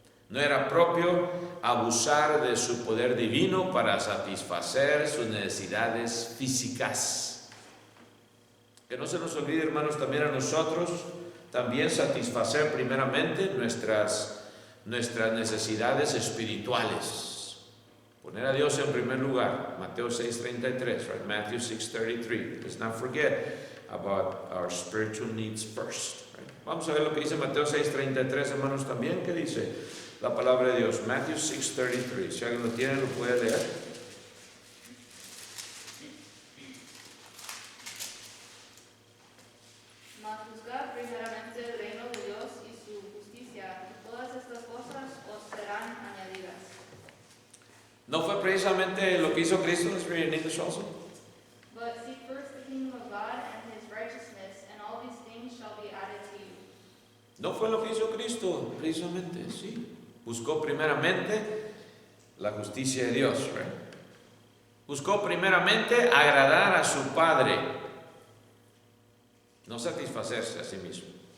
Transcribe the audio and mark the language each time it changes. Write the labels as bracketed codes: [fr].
[es] No era propio abusar de su poder divino para satisfacer sus necesidades físicas. Que no se nos olvide, hermanos, también a nosotros, también satisfacer primeramente nuestras necesidades espirituales. Poner a Dios en primer lugar. Mateo 6:33, Matthew 6:33. [en] Let's not forget about our spiritual needs first. [es] Vamos a ver lo que dice Mateo 6:33, hermanos, también. ¿Qué dice la palabra de Dios? Matthew 6:33. Si alguien lo tiene, lo puede leer. Mas buscad primeramente el reino de Dios y su justicia, y todas estas cosas os serán añadidas. ¿No fue precisamente lo que hizo Cristo? [en] Let's read it in English also. But seek first the kingdom of God and his righteousness, and all these things shall be added to you. [es] ¿No fue lo que hizo Cristo? Precisamente, sí. Buscó primeramente la justicia de Dios. Buscó primeramente agradar a su Padre, no satisfacerse a sí mismo.